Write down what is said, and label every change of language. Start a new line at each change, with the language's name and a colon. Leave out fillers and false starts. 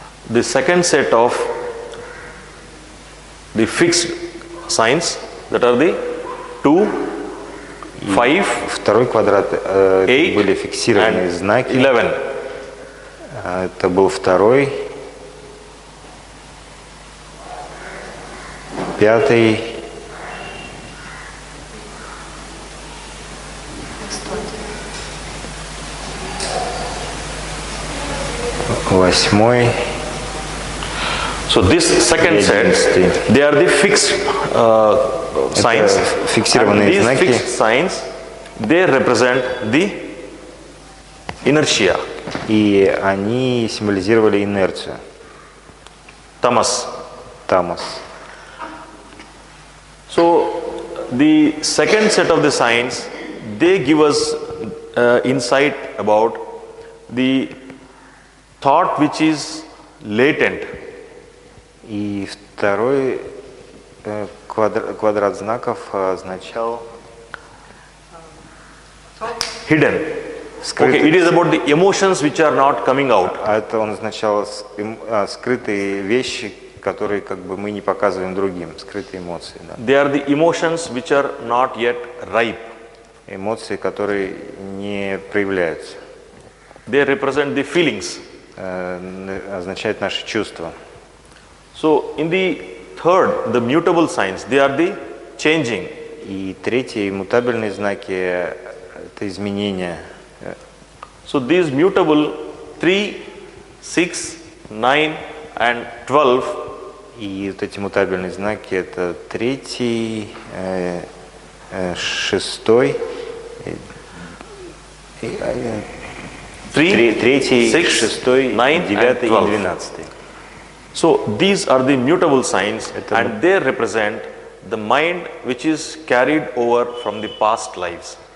English: The second set of the fixed signs, that are the 2, 5,
Russian: Второй квадрат были фиксированные знаки.
English: 11.
Russian: Это был 2-й, 5-й, 8-й.
English: So this second set, they are the fixed signs.
Russian: Фиксированные
English: And these
Russian: знаки.
English: fixed signs, they represent the inertia.
Russian: И они символизировали инерцию.
English: Tamas.
Russian: Тамас.
English: So the second set of the signs, they give us insight about the thought which is latent.
Russian: И второй квадрат знаков означал
English: Hidden. Okay, it is about the emotions which are not coming out.
Russian: А это он означал скрытые вещи, которые как бы мы не показываем другим, скрытые эмоции. Да.
English: They are the emotions which are not yet ripe.
Russian: Эмоции, которые не проявляются.
English: They represent the feelings.
Russian: Означает наши чувства.
English: So in the third, the mutable signs, they are the changing.
Russian: И третьи мутабельные знаки это изменения.
English: So these mutable 3, 6, 9 and 12.
Russian: И вот эти мутабельные знаки это 3-й, 6-й, 3-й, 6-й, 9-й и 12-й.
English: So these are the mutable signs and they represent the mind which is carried over from the past lives.